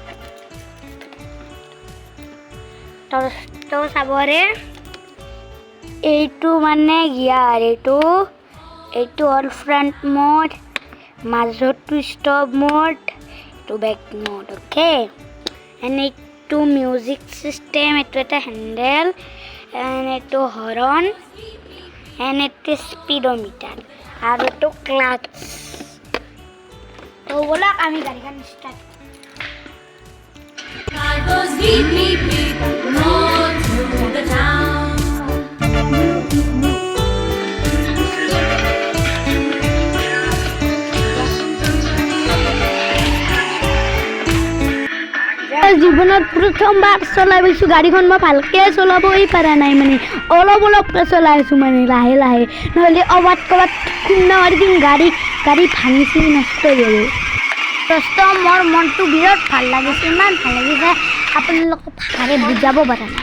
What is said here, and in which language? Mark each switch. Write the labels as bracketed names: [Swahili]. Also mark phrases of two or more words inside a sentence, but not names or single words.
[Assamese] তো চাবৰে এইটো মানে গিয়াৰ এইটো [English] all front mode [Assamese] মাজতো [English] stop mode [Assamese] এইটো [English] back mode okay and [Assamese] এইটো [English] music system [Assamese] এইটো এটা [English] handle and [Assamese] এইটো [English] horn and [Assamese] এইটো স্পীডোমিটাৰ আৰু এইটো ক্লাচ তো ব'লক আমি গাড়ীখন ষ্টাৰ্ট [English] Car goes beep, beep, beep, roll through the town. [Assamese] জীৱনত প্ৰথমবাৰ চলাই পাইছোঁ গাড়ীখন মই ভালকৈ চলাবই পৰা নাই মানে অলপকৈ চলাই আছোঁ মানে লাহে লাহে নহ'লে ক'ৰবাত খুন্দা মাৰি দিম গাড়ী ভাঙিছি নষ্ট হৈ যাব দোস্ত মোৰ মনটো বিৰাট ভাল লাগিছে ইমান ভাল লাগিছে আপোনালোকক ভালকৈ বুজাব পৰা নাই